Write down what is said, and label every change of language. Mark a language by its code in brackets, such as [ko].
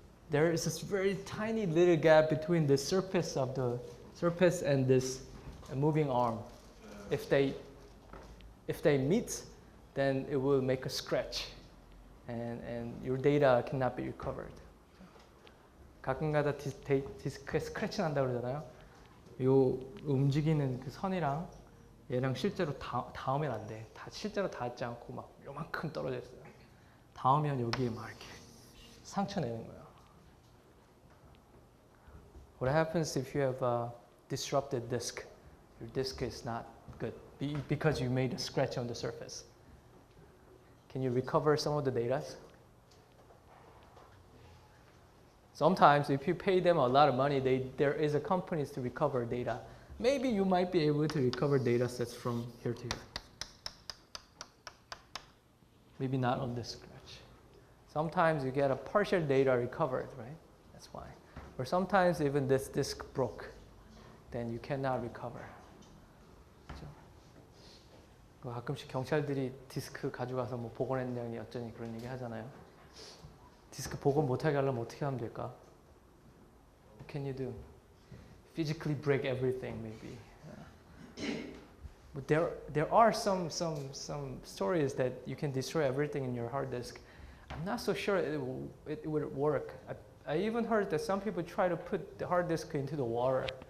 [en] There is this very tiny little gap between the surface and this moving arm. If they meet, then it will make a scratch. and your data cannot be recovered. [ko] 가끔가다 디스크에 스크래치 난다 그러잖아요. 요 움직이는 그 선이랑 얘랑 실제로 닿으면 안 돼. 실제로 닿지 않고 막 요만큼 떨어져 있어요. 닿으면 여기에 막 이렇게 상처 내는 거예요. [en] What happens if you have a disrupted disk? Your disk is not good because you made a scratch on the surface. Can you recover some of the data? Sometimes if you pay them a lot of money, there is a companies to recover data. Maybe you might be able to recover data sets from here to here. Maybe not on this scratch. Sometimes you get a partial data recovered, right? That's why. Or sometimes even this disk broke, then you cannot recover. [ko] 그렇죠? 가끔씩 경찰들이 디스크 가져가서 뭐 복원했냐니 어쩌니 그런 얘기 하잖아요. 디스크 복원 못하게 하려면 어떻게 하면 될까? [en] What can you do? Physically break everything, maybe. But there are some stories that you can destroy everything in your hard disk. I'm not so sure it would work. I even heard that some people try to put the hard disk into the water.